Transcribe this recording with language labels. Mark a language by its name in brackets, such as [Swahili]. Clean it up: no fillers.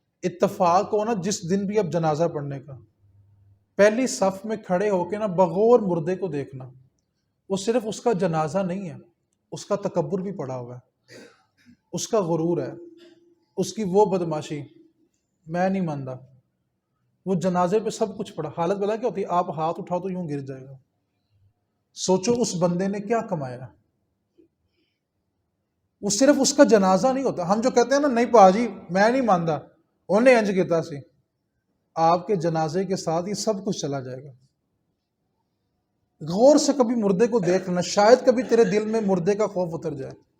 [Urdu] اتفاق ہو نا جس دن بھی اب جنازہ پڑھنے کا، پہلی صف میں کھڑے ہو کے نا بغور مردے کو دیکھنا. وہ صرف اس کا جنازہ نہیں ہے، اس کا تکبر بھی پڑا ہوا ہے، اس کا غرور ہے، اس کی وہ بدماشی. میں نہیں مانتا. وہ جنازے پہ سب کچھ پڑا. حالت بلا کیا ہوتی ہے؟ آپ ہاتھ اٹھاؤ تو یوں گر جائے گا. سوچو اس بندے نے کیا کمایا. وہ صرف اس کا جنازہ نہیں ہوتا. ہم جو کہتے ہیں نا [Punjabi] نہیں پاجی میں نہیں مانتا انہیں انج کیتا سی، [Urdu] آپ کے جنازے کے ساتھ یہ سب کچھ چلا جائے گا. غور سے کبھی مردے کو دیکھ لینا، شاید کبھی تیرے دل میں مردے کا خوف اتر جائے.